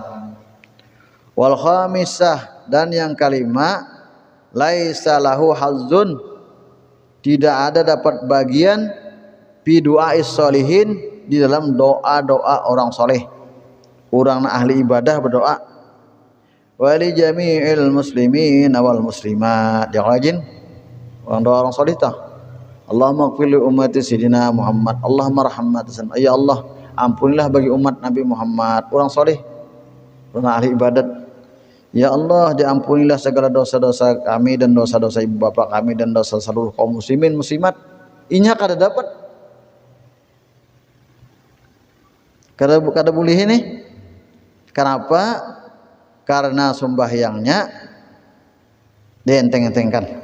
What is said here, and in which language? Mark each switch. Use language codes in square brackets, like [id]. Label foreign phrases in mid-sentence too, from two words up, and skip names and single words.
[ar] والخامسة [bjn] dan yang kelima [ar] ليس له حظ [bjn] tidak ada dapat bagian [ar] في دعاء الصالحين [bjn] di dalam doa-doa orang soleh orang ahli ibadah berdoa [ar] ولجميع المسلمين والمسلمات [bjn] yang rajin orang doa orang soleh tah [ar] اللهم اغفر لأمة سيدنا محمد اللهم رحمة [bjn] ya Allah ampunilah bagi umat Nabi Muhammad orang soleh orang ahli ibadat ya Allah diampunilah segala dosa-dosa kami dan dosa-dosa ibu bapak kami dan dosa seluruh kaum muslimin muslimat inya kada dapat kada boleh ini kenapa karena sembahyangnya dienteng-entengkan.